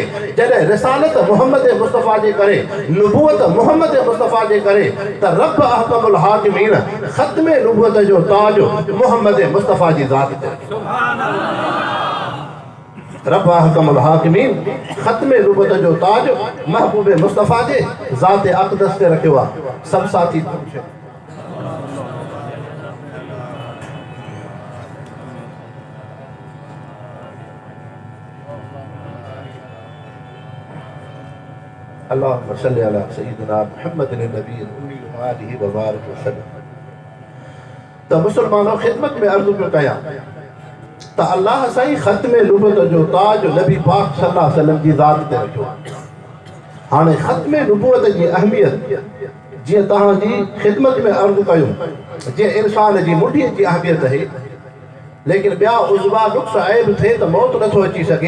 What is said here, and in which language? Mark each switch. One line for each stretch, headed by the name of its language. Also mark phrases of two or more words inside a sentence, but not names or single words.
Sindhi: जॾहिं रिसालत मुहम्मद मुस्तफ़ा जे करे, नुबूअत मुहम्मद मुस्तफ़ा जे करे, त रब
Arabic: أحكم الحاكمين
Sindhi: ख़त्म नुबूअत जो ताज मुहम्मद मुस्तफ़ा जी ज़ात ते।
Arabic: سبحان الله.
Sindhi: रब
Arabic: أحكم الحاكمين
Sindhi: ख़त्म नुबूअत जो ताज महबूब मुस्तफ़ा जे ज़ात अक़दस ते रखियो आहे। सब साथी
Arabic: اللهم صل على سيدنا محمد النبي الأمي و آله و بارك وسلم.
Sindhi: त मुसलमानों ख़िदमत में अर्ज़ु पियो कयां त अल्लाह साईं ख़त्म नुबूअत जो ताज नबी पाक
Arabic: صلى الله عليه وسلم
Sindhi: जी ज़ात ते रखियो। हाणे ख़त्म नुबूअत जी अहमियत जीअं तव्हांजी ख़िदमत में अर्ज़ु कयूं, जीअं इंसान जी मुठीअ जी अहमियत आहे, लेकिन ॿिया उज़वा नुक़्स ऐब थिए त मौत नथो अची सघे।